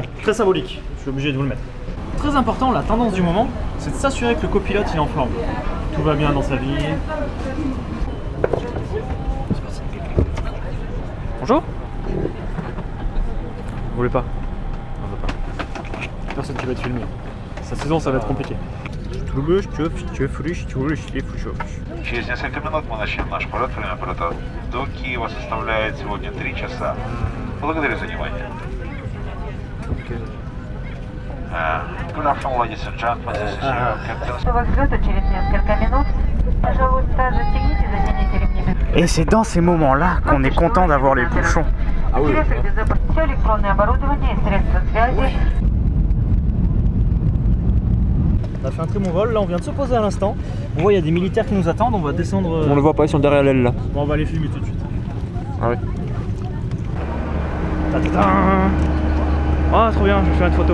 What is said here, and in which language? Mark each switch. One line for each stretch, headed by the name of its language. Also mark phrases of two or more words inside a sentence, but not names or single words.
French: Très symbolique, je suis obligé de vous le mettre. Très important, la tendance du moment, c'est de s'assurer que le copilote il est en forme. Tout va bien dans sa vie. C'est parti. Bonjour. Vous voulez pas? On veut pas. Personne qui va te filmer. Cette saison ça va être compliqué.
Russian: Через несколько минут мы начнем наш полет. Время полета до Киева составляет сегодня 3 часа. Благодарю за внимание.
English: Good afternoon, ladies and gentlemen. This is your captain.
Russian: Во взлету через несколько минут. Пожалуйста, застегните, затяните ремни.
French: Et c'est dans ces moments-là qu'on est content d'avoir les bouchons. Ah oui.
Russian: Все электронное оборудование и средства связи.
French: On a fait un très bon vol, là on vient de se poser à l'instant. On voit il y a des militaires qui nous attendent, on va descendre. On le voit pas, ils sont derrière l'aile là. Bon, on va les filmer tout de suite. Ah oui. Ah trop bien, je vais faire une photo.